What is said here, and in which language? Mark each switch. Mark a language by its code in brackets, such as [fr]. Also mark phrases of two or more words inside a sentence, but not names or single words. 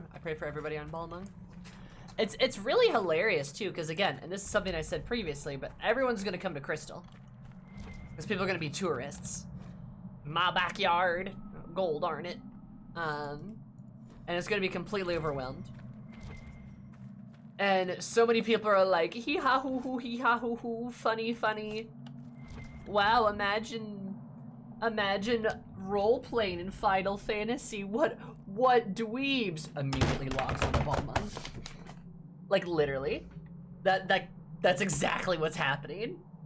[en] I pray for everybody on Balmung. It's really hilarious, too, because, again, and this is something I said previously, but everyone's going to come to Crystal. Because people are going to be tourists. My backyard. Gold, aren't it? And it's going to be completely overwhelmed. And so many people are like, hee ha hoo hoo, hee ha hoo hoo, funny, funny. Wow, imagine role-playing in Final Fantasy. What dweebs? Immediately logs on the Balmung. Like, literally. That's exactly what's happening.